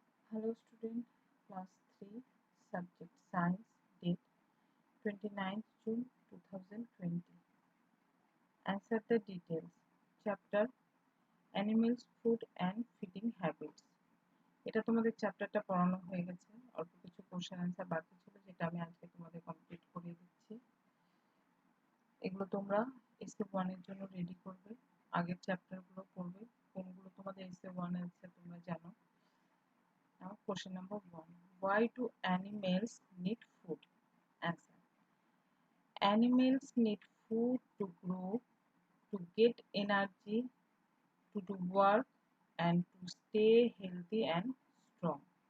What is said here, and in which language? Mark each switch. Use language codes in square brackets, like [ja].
[en] Hello student, class 3, subject science, date 29th June 2020. Answer the details. Chapter Animals, Food and Feeding Habits. [bn] এটা তোমাদের চ্যাপ্টারটা পড়ানো হয়ে গেছে, অল্প কিছু কোশ্চেন অ্যান্সার বাকি ছিল যেটা আমি আজকে তোমাদের কমপ্লিট করিয়ে দিচ্ছি। এগুলো তোমরা এসএ 1 এর জন্য রেডি করবে, আগের চ্যাপ্টারগুলো পড়বে, কোনগুলো তোমাদের এসএ 1 আছে তোমরা জানো। [en] Now question number 1. Why do animals need food? Answer. Animals need food to grow, to get energy, to do work and to stay healthy and strong.